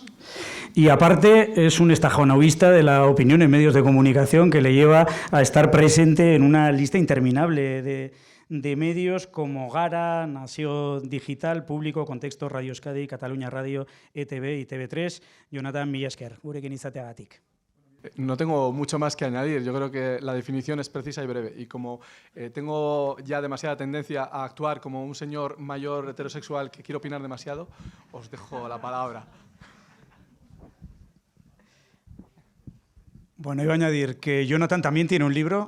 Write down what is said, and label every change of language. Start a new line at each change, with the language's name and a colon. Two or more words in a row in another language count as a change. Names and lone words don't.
Spanish: Y aparte es un estajonovista de la opinión en medios de comunicación que le lleva a estar presente en una lista interminable de medios como Gara, Nació Digital, Público, Contexto, Radio Euskadi, Cataluña Radio, ETV y TV3.
Basque: Jonathan, mila esker, gurekin izateagatik.
Spanish: No tengo mucho más que añadir. Yo creo que la definición es precisa y breve. Y como tengo ya demasiada tendencia a actuar como un señor mayor heterosexual que quiere opinar demasiado, os dejo la palabra. Bueno, iba a añadir que Jonathan también tiene un libro.